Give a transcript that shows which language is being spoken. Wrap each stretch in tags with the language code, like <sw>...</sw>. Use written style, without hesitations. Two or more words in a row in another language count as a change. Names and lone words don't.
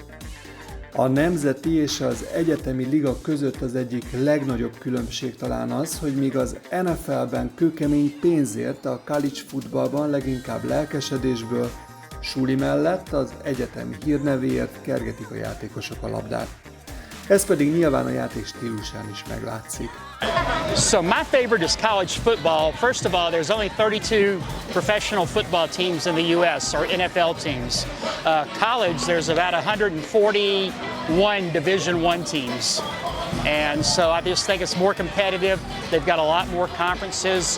<hu>A nemzeti és az egyetemi liga között az egyik legnagyobb különbség talán az, hogy míg az NFL-ben kőkemény pénzért, a college futballban leginkább lelkesedésből, suli mellett az egyetemi hírnevéért kergetik a játékosok a labdát. Ez pedig nyilván a játék stílusán is meglátszik.</hu> <en>So my favorite is college football. First of all, there's only 32 professional football teams in the U.S. or NFL teams. College, there's about 141 Division I teams. And so I just think it's more competitive. They've got a lot more conferences.</en>